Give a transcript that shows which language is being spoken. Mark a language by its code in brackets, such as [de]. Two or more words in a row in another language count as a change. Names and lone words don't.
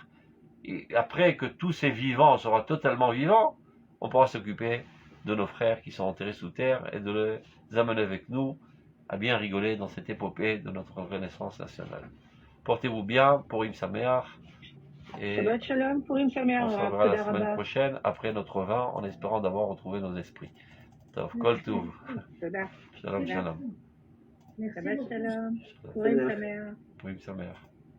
[fr] Et après que tous ces vivants seront totalement vivants, on pourra s'occuper de nos frères qui sont enterrés sous terre et de les amener avec nous à bien rigoler dans cette épopée de notre renaissance nationale. Portez-vous bien, [he] פורים שמח. Et שבת שלום, פורים שמח. [fr] on se reverra la semaine prochaine après notre vin en espérant d'avoir retrouvé nos esprits. [he] טוב כל טוב. שלום שלום. שבת שלום, פורים שמח. פורים שמח.